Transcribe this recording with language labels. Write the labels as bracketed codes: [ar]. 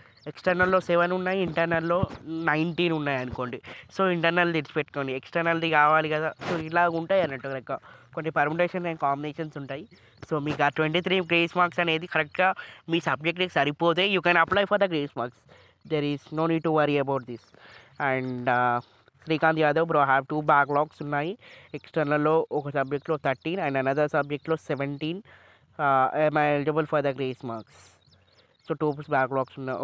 [te] ఎక్స్టర్నల్లో 7 ఉన్నాయి, ఇంటర్నల్లో 19 ఉన్నాయి అనుకోండి. సో ఇంటర్నల్ తెచ్చిపెట్టుకోండి, ఎక్స్టర్నల్ది కావాలి కదా. సో ఇలా ఉంటాయి అన్నట్టు లైక్ కొన్ని పర్ముటేషన్ అండ్ కాంబినేషన్స్ ఉంటాయి. సో మీకు ఆ 23 గ్రేస్ మార్క్స్ అనేది కరెక్ట్గా మీ సబ్జెక్ట్కి సరిపోతే [en] You can apply for the grace marks. There is no need to worry about this. And Srikanth Yadav bro, I have 2 backlogs [te] ఉన్నాయి. ఎక్స్టర్నల్లో ఒక సబ్జెక్ట్లో 13 అండ్ అనదర్ సబ్జెక్ట్లో 17. [en] am I eligible for the grace marks? So 2 backlogs [te] ఉన్నాయి.